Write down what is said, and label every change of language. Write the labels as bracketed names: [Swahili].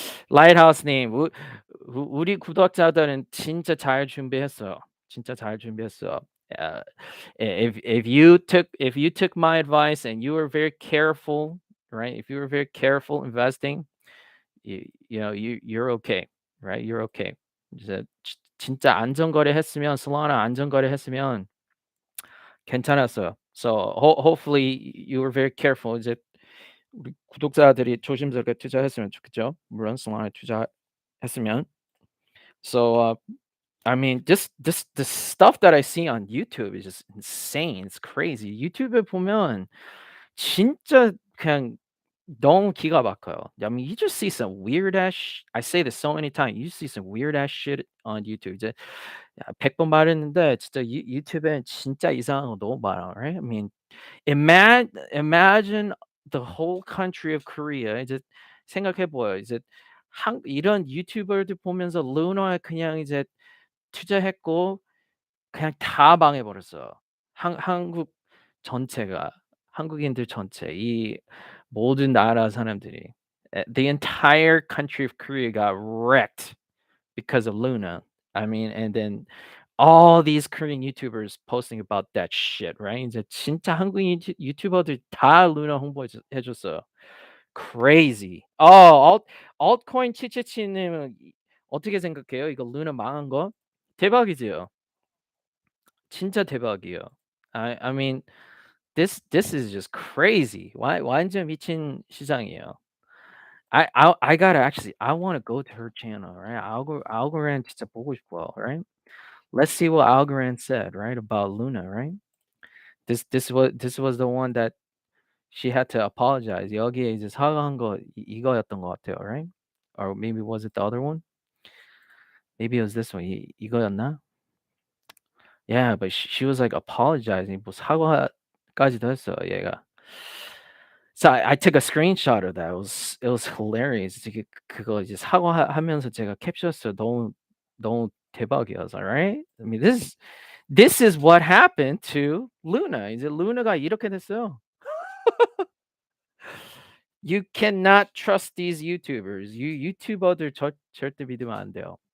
[Korean] Lighthouse님, 우리 구독자들은 진짜 잘 준비했어요. 진짜 잘 준비했어요. [English] Uh, if you took my advice and you were very careful, right? If you were very careful investing, you're okay, right? You're okay. [Korean] 이제 진짜 안전거래 했으면 솔라나 안전거래 했으면 괜찮았어요. [English] So hopefully you were very careful. [Korean] 이제 우리 구독자들이 조심스럽게 투자했으면 좋겠죠. 물론 솔라나에 투자했으면. So [English] I mean, just this the stuff that I see on YouTube is just insane. It's crazy. [Korean] 유튜브에 보면 진짜 그냥 너무 기가 막혀요. [English] I mean, you just see some weird ass I say this so many times. You see some weird ass shit on YouTube. [Korean] 이제 100번 말했는데 진짜 유튜브엔 진짜 이상한 거 너무 많아. [English] Right? I mean, imagine the whole country of Korea. [Korean] 이제 생각해 보여요. 이제 한 이런 유튜버들 보면서 루나에 그냥 이제 투자했고 그냥 다 망해 버렸어요. 한국 전체가 한국인들 전체 이 모든 나라 사람들이 [English] the entire country of Korea got wrecked because of Luna. I mean, and then all these Korean YouTubers posting about that shit, right? [Korean] 이제 진짜 한국인 유튜버들 다 루나 홍보해 줬어요. [English] Crazy. [Korean] altcoin 치치치님은 어떻게 생각해요? 이거 루나 망한 거? 대박이지요. 진짜 대박이에요. [English] I mean this is just crazy. [Korean] 완전 미친 시장이에요. [English] I gotta actually I wanna go to her channel, right? [Korean] Algorand 진짜 보고 싶어요, right? [English] Let's see what Algorand said, right, about Luna, right? This was the one that she had to apologize. [Korean] 여기에 이제 사과한 거 이거였던 것 같아요, right? [English] Or maybe was it the other one? Maybe it was this one. [Korean] 이거였나? [English] Yeah, but she was like apologizing. [Korean] 뭐 사과까지도 했어요, 얘가. [English] So I took a screenshot of that. It was hilarious. [Korean] 이게 그거 이제 사과하면서 제가 캡처했어요. 너무 대박이어서, right? [English] I mean, this is what happened to Luna. [Korean] 이제 루나가 이렇게 됐어요. [English] You cannot trust these YouTubers. [Korean] 유튜버들 절대 믿으면 안 돼요.